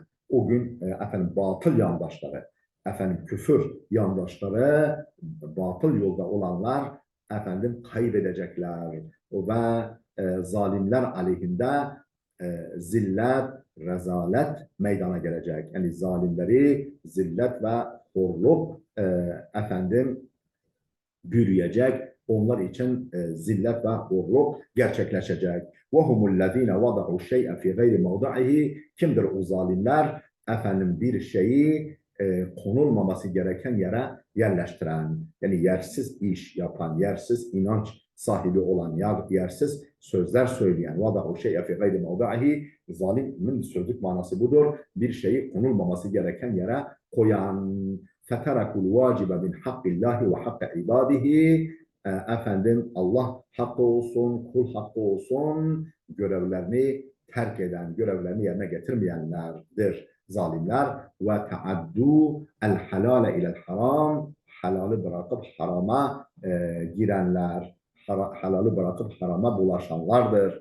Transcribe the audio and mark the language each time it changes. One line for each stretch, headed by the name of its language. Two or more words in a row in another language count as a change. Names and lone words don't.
Turkish: O gün efendim batıl yandaşları, efendim küfür yandaşları, batıl yolda olanlar efendim kaybedecekler ve zalimler aleyhinde zillet, rezalet meydana gelecek. Yani zalimleri zillet ve horluk efendim bürüyecek. Onlar için zillet ve horluk gerçekleşecek.
Arabic: وَهُمُ الَّذ۪ينَ وَضَعُوا الشَّيْءَ فِي غَيْرِ مَوْضَعِهِ.
Turkish: Kimdir o zalimler? Efendim bir şeyi konulmaması gereken yere yerleştiren, yani yersiz iş yapan, yersiz inanç sahibi olan, yersiz sözler söyleyen.
Arabic: وَضَعُوا الشَّيْءَ فِي غَيْرِ مَوْضَعِهِ.
Turkish: Zalimin sözlük manası budur. Bir şeyi konulmaması gereken yere koyan.
Arabic: فَتَرَكُوا الْوَاجِبَ مِنْ حَقِّ اللّٰهِ وَحَقِّ عِبَادِهِ.
Turkish: Efendim Allah hakkı olsun, kul hakkı olsun, görevlerini terk eden, görevlerini yerine getirmeyenlerdir zalimler.
Arabic: وتعدوا الحلال إلى الحرام.
Turkish: Halalı bırakıp harama girenler, halalı bırakıp harama bulaşanlardır.